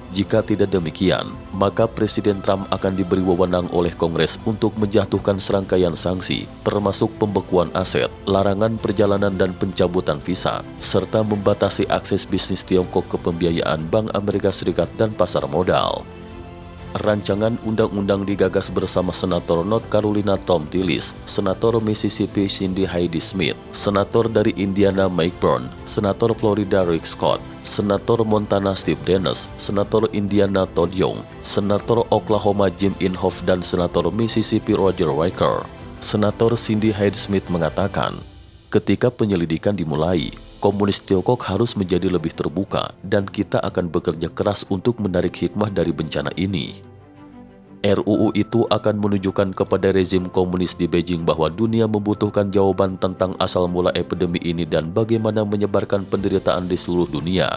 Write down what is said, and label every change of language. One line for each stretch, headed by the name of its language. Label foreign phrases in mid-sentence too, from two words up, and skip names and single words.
Indonesian: Jika tidak demikian, maka Presiden Trump akan diberi wewenang oleh Kongres untuk menjatuhkan serangkaian sanksi, termasuk pembekuan aset, larangan perjalanan dan pencabutan visa, serta membatasi akses bisnis Tiongkok ke pembiayaan Bank Amerika Serikat dan pasar modal. Rancangan undang-undang digagas bersama Senator North Carolina Thom Tillis, Senator Mississippi Cindy Heidi Smith, Senator dari Indiana Mike Brown, Senator Florida Rick Scott, Senator Montana Steve Dennis, Senator Indiana Todd Young, Senator Oklahoma Jim Inhofe dan Senator Mississippi Roger Wicker. Senator Cindy Heidi Smith mengatakan, "Ketika penyelidikan dimulai, Komunis Tiongkok harus menjadi lebih terbuka dan kita akan bekerja keras untuk menarik hikmah dari bencana ini." RUU itu akan menunjukkan kepada rezim komunis di Beijing bahwa dunia membutuhkan jawaban tentang asal mula epidemi ini dan bagaimana menyebarkan penderitaan di seluruh dunia.